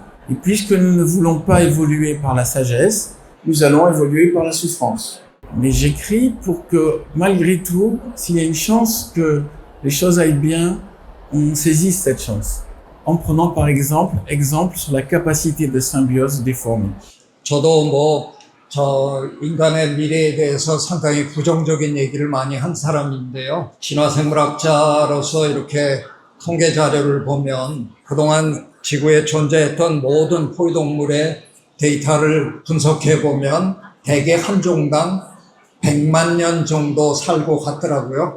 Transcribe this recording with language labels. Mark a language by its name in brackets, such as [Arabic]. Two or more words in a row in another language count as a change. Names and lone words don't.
[French] Et puisque nous ne voulons pas évoluer par la sagesse, nous allons évoluer par la souffrance. Mais j'écris pour que, malgré tout, s'il y a une chance que les choses aillent bien, on saisisse cette chance. En prenant par exemple sur la capacité de symbiose des fourmis. [Korean] 저도 인간의 미래에 대해서 상당히 부정적인 얘기를 많이 한 사람인데요. 진화생물학자로서 이렇게 통계 자료를 보면 그동안 지구에 존재했던 모든 포유동물의 데이터를 분석해 보면 대개 한 종당 100만 년 정도 살고 갔더라고요.